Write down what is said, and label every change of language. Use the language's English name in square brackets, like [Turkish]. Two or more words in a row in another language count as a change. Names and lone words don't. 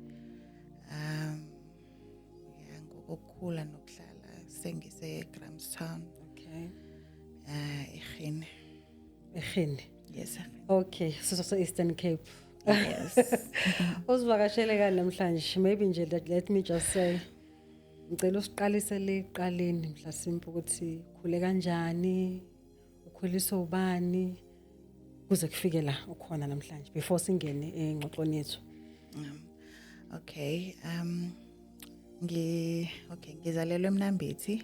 [Zulu] Ngokukhula nokuhlala sengise Grahamstown. [English] Okay. [Zulu] Ekhene. Ekhini. [English] Yes. Okay, so Eastern Cape. Yes. [Zulu] Usivakashele kani namhlanje? Maybe nje [English] let me just say [Zulu] ngicela usiqalise liqaleni mhlasimpe ukuthi khule kanjani, ukhuliswa ubani kuze kufike la ukhona namhlanje before singene engxoxweni yethu. [English] Okay. [Zulu] Ngizalelwe eMnambithi.